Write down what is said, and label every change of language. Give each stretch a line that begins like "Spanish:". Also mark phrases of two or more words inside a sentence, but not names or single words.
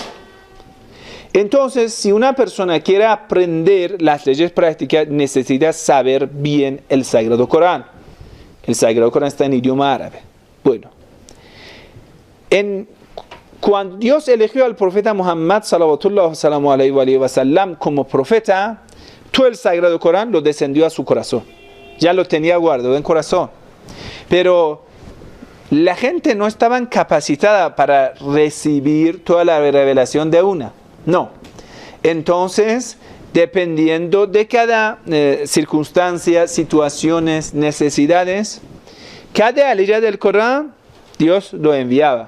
Spanish: Entonces, si una persona quiere aprender las leyes prácticas, necesita saber bien el Sagrado Corán. El Sagrado Corán está en idioma árabe. Bueno, cuando Dios eligió al profeta Muhammad
Arabic: صلى الله عليه وسلم
Spanish: como profeta, todo el Sagrado Corán lo descendió a su corazón. Ya lo tenía guardado en corazón. Pero la gente no estaba capacitada para recibir toda la revelación de una. No. Entonces, dependiendo de cada circunstancia, situaciones, necesidades, cada aliyah del Corán, Dios lo enviaba.